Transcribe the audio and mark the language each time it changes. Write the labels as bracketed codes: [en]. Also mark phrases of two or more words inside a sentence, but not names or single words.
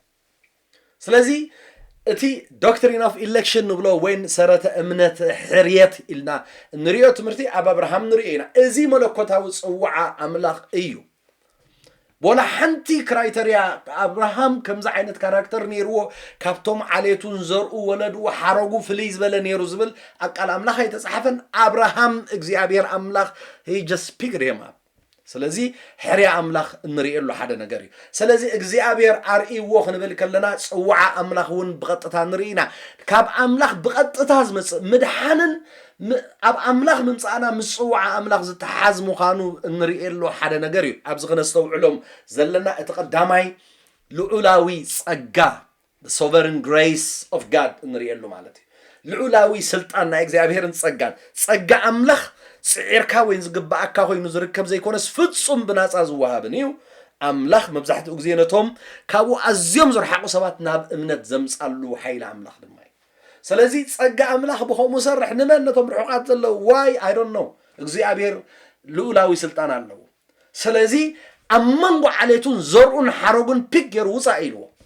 [ti] ስለዚ እቲ [en] doctrine of election [ti] ንብሎ ወይን ሰረተ እምነት ሕርየት ኢልና ንሪኦ ትምህርቲ ኣብ አብርሃም ንሪኦ ኢና እዚ መለኮታዊ ጽዋዓ አምላኽ እዩ ወላ ሓንቲ ክራይተሪያ አብርሃም ከምዚ ዓይነት ካራክተር ነይርዎ ካብቶም ዓሌቱን ዘርኡ ወለዱ ሓረጉ ፍልይ ዝበለ ነይሩ ዝብል ኣብ ቃል አምላኽ ኣይተጻሕፈን አብርሃም እግዚኣብሔር አምላኽ [en] he just picked him up [ti] ስለዚ ሕርያ አምላኽ እንሪኤሉ ሓደ ነገር እዩ ስለዚ እግዚኣብሔር ኣርኢዎ ክንብል ከለና ጽዋዓ አምላኽ እውን ብቐጥታ ንሪኢና ካብ አምላኽ ብቐጥታ ዝመጽእ ምድሓንን ኣብ አምላኽ ምምጻእና ምስ ጽዋዓ አምላኽ ዝተሓዝ ምዃኑ እንሪኤሉ ሓደ ነገር እዩ ኣብዚ ክነስተውዕሎም ዘለና እቲ ቀዳማይ ልዑላዊ ጸጋ [en] the sovereign grace of God [ti] እንሪኤሉ ማለት እዩ ልዑላዊ ስልጣን ናይ እግዚኣብሔርን ጸጋ አምላኽ ጽዒርካ ወይን ዝግባኣካ ኮይኑ ዝርከብ ዘይኮነስ ፍጹም ብናጻ ዝወሃብን እዩ አምላኽ መብዛሕትኡ ግዜ ነቶም ካብኡ ኣዝዮም ዝረሓቑ ሰባት ናብ እምነት ዘምጻሉ ሓይሊ አምላኽ ድማ እዩ ስለዚ ጸጋ አምላኽ ብኸምኡ ሰርሕ ንመን ነቶም ርሑቃት ዘለው [en] why I don't know [ti] እግዚኣብሔር ልዑላዊ ስልጣን ኣለዎ ስለዚ ኣብ መንጎ ዓሌቱን ዘርኡን ሓረጉን ፒክ ገይሩ ውፃእ ኢልዎ